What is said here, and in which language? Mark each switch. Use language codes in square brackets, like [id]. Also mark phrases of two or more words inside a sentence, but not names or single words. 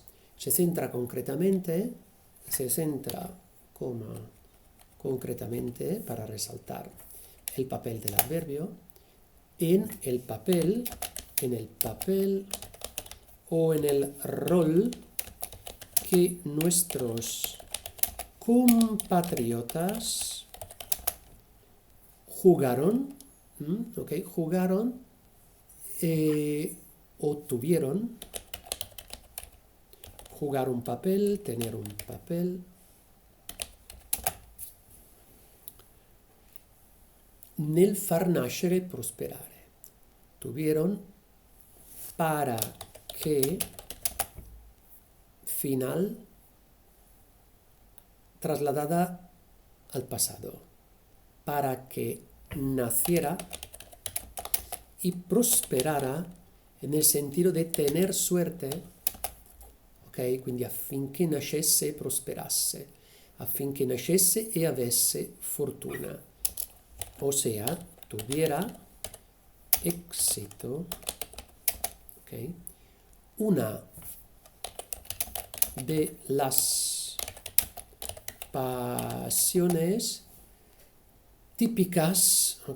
[es] Se centra concretamente, para resaltar el papel del adverbio, en el papel o en el rol que nuestros compatriotas jugaron, jugaron o tuvieron, jugar un papel, tener un papel, [it] nel far nascere e prosperare. [es] Tuvieron para que final trasladada al pasado, para que naciera y prosperara [it] nel sentido di [es] tener suerte, ok? [it] Quindi affinché nascesse e prosperasse, affinché nascesse e avesse fortuna, ossia [es] tuviera éxito, [it] ok? [es] Una de las pasiones típicas, ok?